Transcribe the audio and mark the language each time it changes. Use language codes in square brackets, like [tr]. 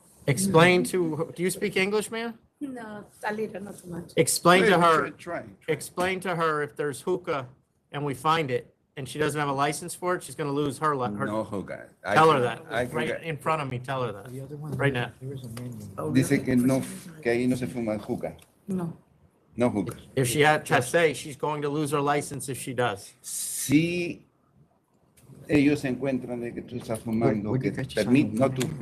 [en] Explain to, do you speak English, ma'am? No, a little, not too much. Explain to her, Try. explain to her if there's hookah and we find it and she doesn't have a license for it, she's gonna lose her. No hookah. Tell her that. I can Right get- in front of me, tell her that. Right now. [es] Dice que no, que ahí no se fuma hookah. [en] No. No hookah. If she had to say, she's going to lose her license if she does. [es] Si ellos se encuentran de que tú estás fumando, que no tú,